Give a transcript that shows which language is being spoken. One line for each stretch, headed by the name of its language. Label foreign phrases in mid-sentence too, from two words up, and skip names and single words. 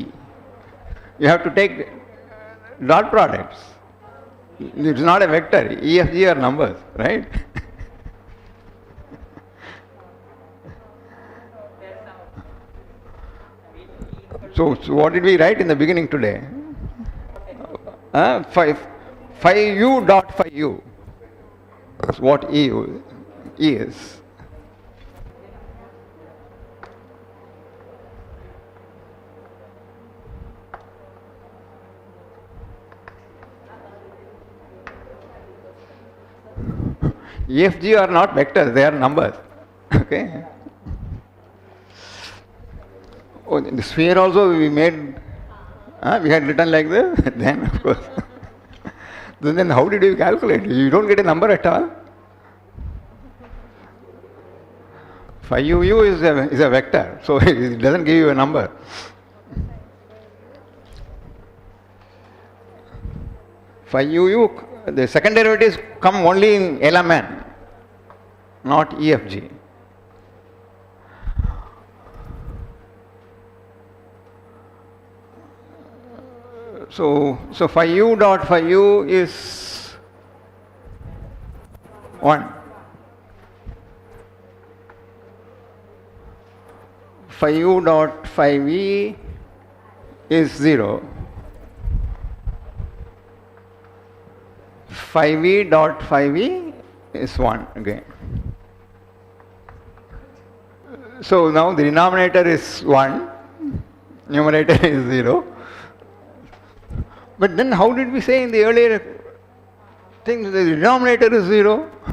English: You have to take dot products. It's not a vector. EFG are numbers, right? So what did we write in the beginning today? Phi u dot phi u. That's what E is. EFG are not vectors, they are numbers. Okay. Oh, the sphere also we made, we had written like this, then of course. Then how did you calculate? You don't get a number at all. Phi u is a vector, so it doesn't give you a number. Phi u, the second derivatives come only in LMN, not EFG. So phi u dot phi u is 1. phi u dot phi v is 0. Phi v dot phi v is 1 again. So now the denominator is 1, numerator is 0. But then how did we say in the earlier thing that the denominator is 0?